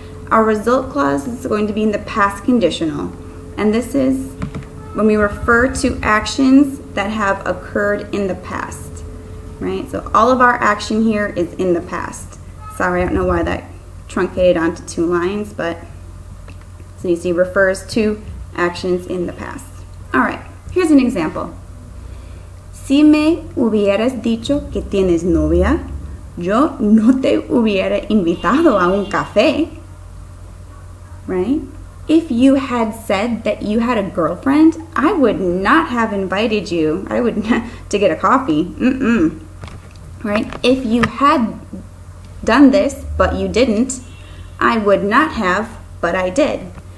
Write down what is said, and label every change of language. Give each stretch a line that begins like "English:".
English: Our result clause is going to be in the past conditional. And this is when we refer to actions that have occurred in the past, right? So all of our action here is in the past. Sorry, I don't know why that truncated onto 2 lines, but so you see refers to actions in the past. All right, here's an example.
Spanish: Si me hubieras dicho que tienes novia, yo no te hubiera invitado a un café.
English: Right? If you had said that you had a girlfriend, I would not have invited you. I would not, to get a coffee. Right? If you had done this, but you didn't, I would not have, but I did.